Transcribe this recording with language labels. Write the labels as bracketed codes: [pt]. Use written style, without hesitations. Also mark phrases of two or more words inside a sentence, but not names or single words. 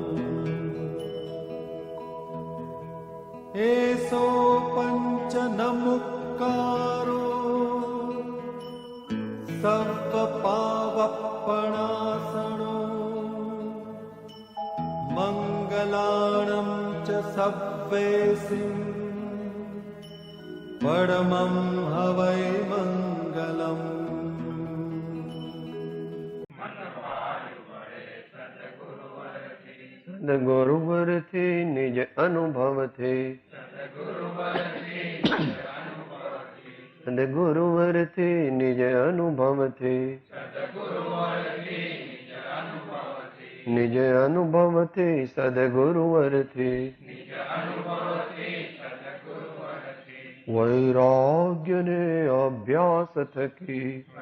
[pra] एसो पंच नमुक्कारो सर्वपावपणासनो मंगलाणं च सव्वेसिं परमं हवै मंगलम्। [gu] સદગુરુવરથી નિજ અનુભવથી સદગુરુવરથી નિજ અનુભવથી નિજ અનુભવથી સદગુરુવરથી વૈરાગ્યને અભ્યાસ થકી